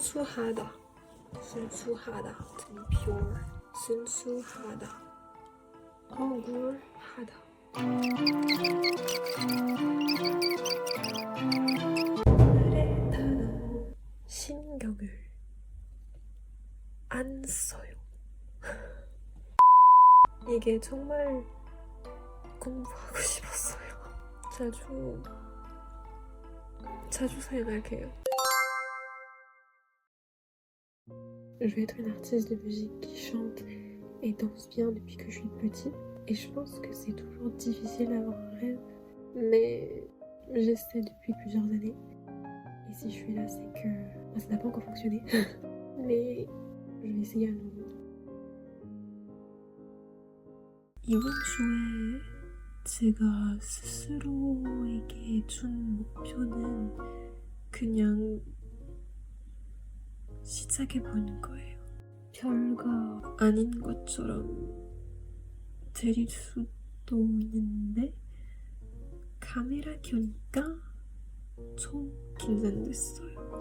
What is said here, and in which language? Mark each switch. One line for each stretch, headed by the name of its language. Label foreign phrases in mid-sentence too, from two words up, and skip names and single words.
Korean: 순수하다, 순수하다,
English: to be pure,
Korean: 순수하다, 억울하다. 오늘의 단어, 신경을 안 써요. 이게 정말 공부하고 싶었어요. 자주 사용할게요.
French: Je vais être une artiste de musique qui chante et danse bien depuis que je suis petite. Et je pense que c'est toujours difficile d'avoir un rêve. Mais j'essaie depuis plusieurs années. Et si je suis là, c'est que ça n'a pas encore fonctionné. Mais je vais essayer à nouveau.
Korean: 이번 주에 제가 스스로에게 준 목표는 그냥 시작해보는 거예요. 별거 아닌 것처럼 들릴 수도 있는데 카메라 켜니까 좀 긴장됐어요.